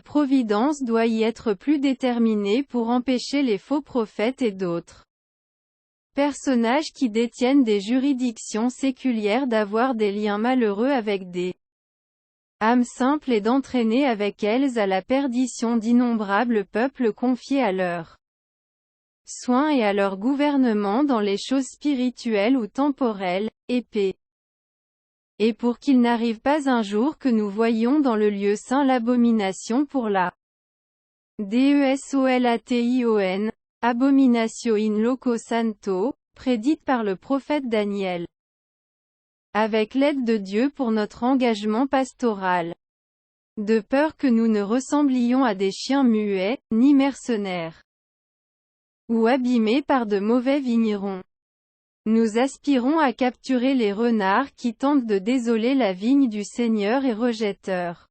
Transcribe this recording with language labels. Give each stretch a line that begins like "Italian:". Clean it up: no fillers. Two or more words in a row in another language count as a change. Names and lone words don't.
French: providence doit y être plus déterminée pour empêcher les faux prophètes et d'autres personnages qui détiennent des juridictions séculières d'avoir des liens malheureux avec des âmes simples et d'entraîner avec elles à la perdition d'innombrables peuples confiés à leurs soins et à leur gouvernement dans les choses spirituelles ou temporelles, épées. Et pour qu'il n'arrive pas un jour que nous voyions dans le lieu saint l'abomination pour la DESOLATION,
Latin: abominatio in loco santo,
French: prédite par le prophète Daniel. Avec l'aide de Dieu pour notre engagement pastoral. De peur que nous ne ressemblions à des chiens muets, ni mercenaires, ou abîmés par de mauvais vignerons. Nous aspirons à capturer les renards qui tentent de désoler la vigne du Seigneur et rejetteurs.